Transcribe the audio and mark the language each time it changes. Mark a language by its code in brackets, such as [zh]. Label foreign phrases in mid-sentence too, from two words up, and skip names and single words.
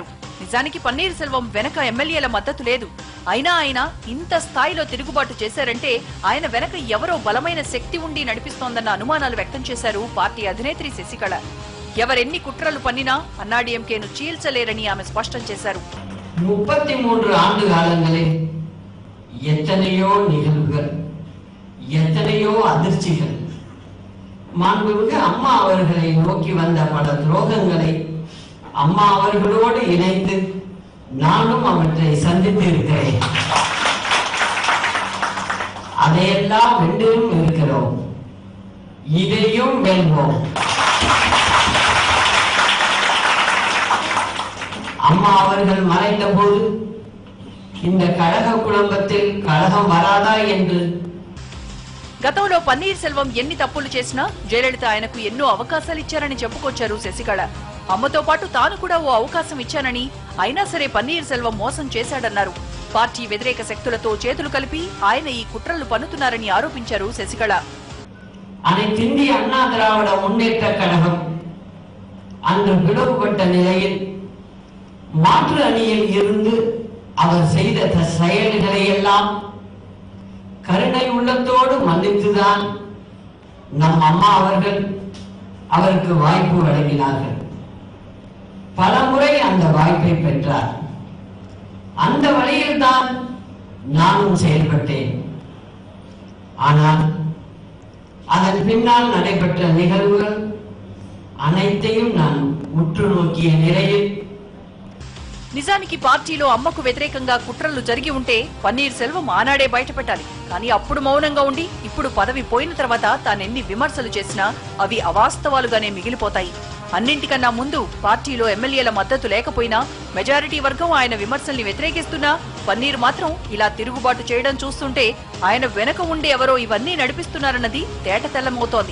[te] నిజానికి పన్నీర్ సెల్వం వెనక ఎమ్మెల్యేల మద్దతు లేదు. అయినా ఆయన ఇంత స్థాయిలో తిరుగుబాటు చేశారంటే ఆయన వెనక ఎవరో బలమైన శక్తి ఉండి నడిపిస్తోందన్న అనుమానాలు వ్యక్తం చేశారు పార్టీ అధినేత్రి శశికళ. ఎవరెన్ని కుట్రలు పన్నినా అన్నాడీఎంకేను చీల్చలేరని ఆమె స్పష్టం చేశారు. [ta] 33 ஆண்டு காலங்களில் எத்தனையோ நிகழ்வுகள், எத்தனையோ அதிர்ச்சிகள், மாண்புமிகு அம்மா அவர்களை நோக்கி வந்த பல துரோகங்களை அம்மா அவர்களோடு இணைந்து நானும் அவற்றை சந்தித்து இருக்கிறேன். அதையெல்லாம் வென்றும் இருக்கிறோம். இதையும் வெல்வோம். அம்மா அவர்கள் மறைந்த போது இந்த கழக குடும்பத்தில் கழகம் வராதா என்று [te] గతంలో పన్నీర్ సెల్వం ఎన్ని తప్పులు చేసినా జయలలిత ఆయనకు ఎన్నో అవకాశాలు ఇచ్చారని చెప్పుకొచ్చారు శశికళ. అమ్మతో పాటు తాను కూడా ఓ అవకాశం ఇచ్చానని, అయినా సరే పన్నీర్ సెల్వం మోసం చేశాడన్నారు. పార్టీ వ్యతిరేక శక్తులతో చేతులు కలిపి ఆయన ఈ కుట్రలు పన్నుతున్నారని ఆరోపించారు శశికళ. [ta] அனைத்திந்திய அண்ணா திராவிட முன்னேற்ற கழகம் அன்று பிளவுபட்ட நிலையில் மாற்று அணியில் இருந்து அவர் செய்த செயல்களை எல்லாம் கருணை உள்ளத்தோடு மன்னித்துதான் நம் அம்மா அவர்கள் அவருக்கு வாய்ப்பு வழங்கினார்கள். பல முறை அந்த வாய்ப்பை பெற்றார். அந்த வழியில் தான் நானும் செயல்பட்டேன். ஆனால் அதன் பின்னால் நடைபெற்ற நிகழ்வுகள் அனைத்தையும் நான் உற்று நோக்கிய நிலையில் [te] నిజానికి పార్టీలో అమ్మకు వ్యతిరేకంగా కుట్రలు జరిగి ఉంటే పన్నీర్ సెల్వం ఆనాడే బయటపెట్టాలి. కానీ అప్పుడు మౌనంగా ఉండి ఇప్పుడు పదవి పోయిన తర్వాత తానెన్ని విమర్శలు చేసినా అవి అవాస్తవాలుగానే మిగిలిపోతాయి. అన్నింటికన్నా ముందు పార్టీలో ఎమ్మెల్యేల మద్దతు లేకపోయినా మెజారిటీ వర్గం ఆయన విమర్శల్ని వ్యతిరేకిస్తున్నా పన్నీర్ మాత్రం ఇలా తిరుగుబాటు చేయడం చూస్తుంటే ఆయన వెనక ఉండి ఎవరో ఇవన్నీ నడిపిస్తున్నారన్నది తేటతెల్లమవుతోంది.